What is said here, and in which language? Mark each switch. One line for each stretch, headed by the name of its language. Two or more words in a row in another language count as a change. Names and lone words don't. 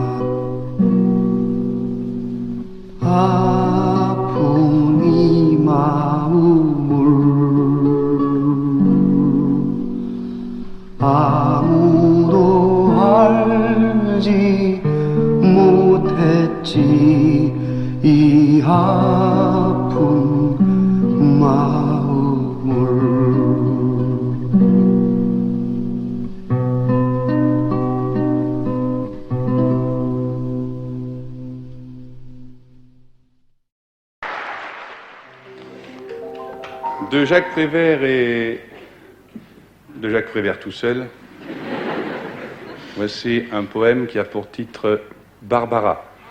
Korean: 아픈 이 마음을 아무도 알지 못했지. 이 아픈 마음을
French: De Jacques Prévert et de Jacques Prévert tout seul, voici un poème qui a pour titre Barbara.